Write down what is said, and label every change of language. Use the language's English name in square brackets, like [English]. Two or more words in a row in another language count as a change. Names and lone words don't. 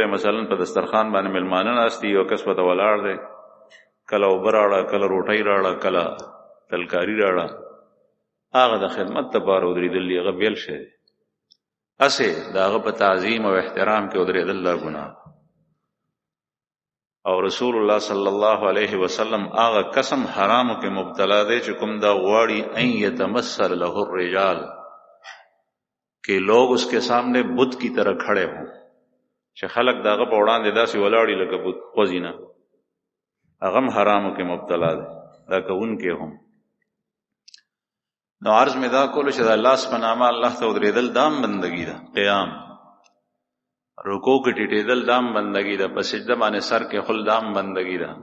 [Pashto] مثلا په دسترخوان باندې مېلمانه ناست دي، یو کس ورته ولاړ دی، کله اوبه راړه، کله روټۍ راړه، کله ترکاري راړه، هغه د خدمت دپاره ودرېدل دي، هغه بېل شی دی. هسې د هغه په تعظیم او احترام کې ودرېدل دا ګناه. او رسول الله [Arabic] صلی الله علیه وسلم [Pashto] هغه قسم حرامو کې مبتلا دی چې کوم دا غواړي [Arabic] ان یتمثل له الرجال [Urdu] کہ لوگ اس کے سامنے بت کی طرح کھڑے ہوں، [Pashto] چې خلق داغه په وړاندې داسې ولاړي لکه بت خوځي نه، هغه هم حرامو کې مبتلا دی، دا کوونکي هم. نو عرض مې دا کولو چې د الله په نامه الله ته ودرېدل دام بندګي ده، قیام رکوع کې ټیټېدل دام بندګي ده، په سجده باندې سر کې خل دام بندګي ده.